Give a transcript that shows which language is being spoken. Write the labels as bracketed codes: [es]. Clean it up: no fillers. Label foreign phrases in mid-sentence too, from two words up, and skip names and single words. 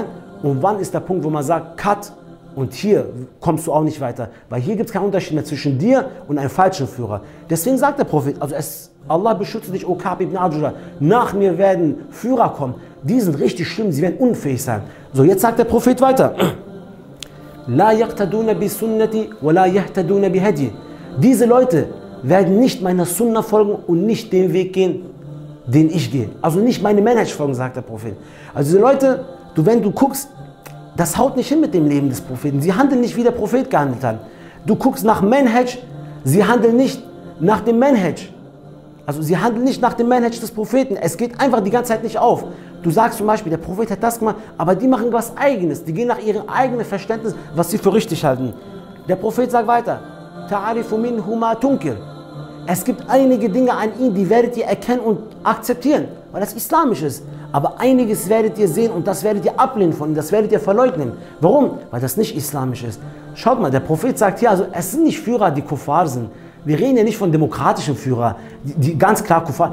[de] Und wann ist der Punkt, wo man sagt, cut, und hier kommst du auch nicht weiter. Weil hier gibt es keinen Unterschied mehr zwischen dir und einem falschen Führer. Deswegen sagt der Prophet, also Allah beschütze dich, O Ka'b ibn Ajura, nach mir werden Führer kommen. Die sind richtig schlimm, sie werden unfähig sein. So, jetzt sagt der Prophet weiter. [ar] لا يقتدون بسنتي ولا يهتدون بهديي. [de] Diese Leute werden nicht meiner Sunna folgen und nicht den Weg gehen, den ich gehe. Also nicht meine Manhaj folgen, sagt der Prophet. Also diese Leute, wenn du guckst, das haut nicht hin mit dem Leben des Propheten. Sie handeln nicht, wie der Prophet gehandelt hat. Du guckst nach Manhaj, sie handeln nicht nach dem Manhaj. Also sie handeln nicht nach dem Manhaj des Propheten. Es geht einfach die ganze Zeit nicht auf. Du sagst zum Beispiel, der Prophet hat das gemacht, aber die machen was Eigenes. Die gehen nach ihrem eigenen Verständnis, was sie für richtig halten. Der Prophet sagt weiter, [ar] تعرف منه ما تنكر. [de] Es gibt einige Dinge an ihm, die werdet ihr erkennen und akzeptieren, weil das islamisch ist. Aber einiges werdet ihr sehen und das werdet ihr ablehnen von ihm, das werdet ihr verleugnen. Warum? Weil das nicht islamisch ist. Schaut mal, der Prophet sagt hier, also es sind nicht Führer, die Kuffar sind. Wir reden ja nicht von demokratischen Führern, die ganz klar Kuffar.